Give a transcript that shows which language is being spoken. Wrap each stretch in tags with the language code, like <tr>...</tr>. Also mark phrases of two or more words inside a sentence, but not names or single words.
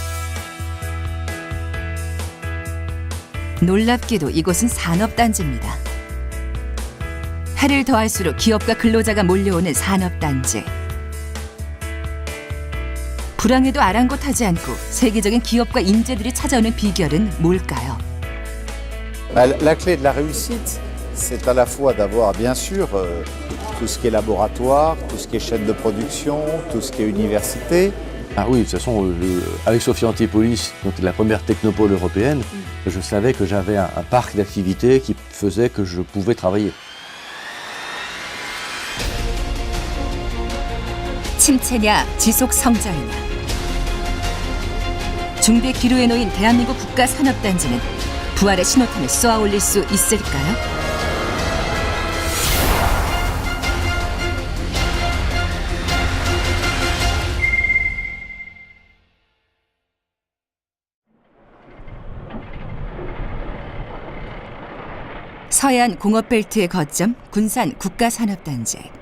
<ko>놀랍게도 이곳은 산업단지입니다. 해를 더할수록 기업과 근로자가 몰려오는 산업단지. 불황에도 아랑곳하지 않고 세계적인 기업과 인재들이 찾아오는 비결은 뭘까요?</ko> <fr>La clé de la réussite, c'est à la fois d'avoir bien sûr tout ce qui est laboratoire, tout ce qui est chaîne de production, tout ce qui est université. Ah oui, de toute façon, avec Sophia Antipolis, donc la première technopole européenne, je savais que j'avais un parc d'activités qui faisait que je pouvais travailler.</fr> <ko>침체냐 지속 성장이냐. 중대 기로에 놓인 대한민국 국가 산업단지는 부활의 신호탄을 쏘아 올릴 수 있을까요? 서해안 공업벨트의 거점 군산 국가산업단지.</ko>